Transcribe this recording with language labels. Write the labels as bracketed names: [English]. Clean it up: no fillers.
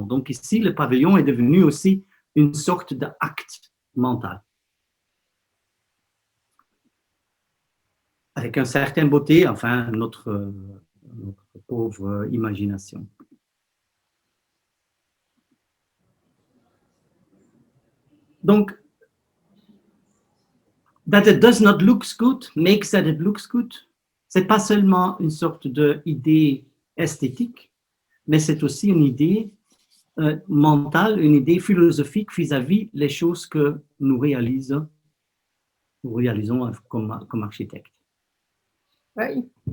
[French] Donc ici, le pavillon est devenu aussi une sorte d'acte mental. Avec une certaine beauté, enfin, notre pauvre imagination. [English] Donc, that it does not look good makes that it looks good. [French] C'est pas seulement une sorte d'idée esthétique, mais c'est aussi une idée mentale, une idée philosophique vis-à-vis les choses que nous réalisons comme architectes. Oui.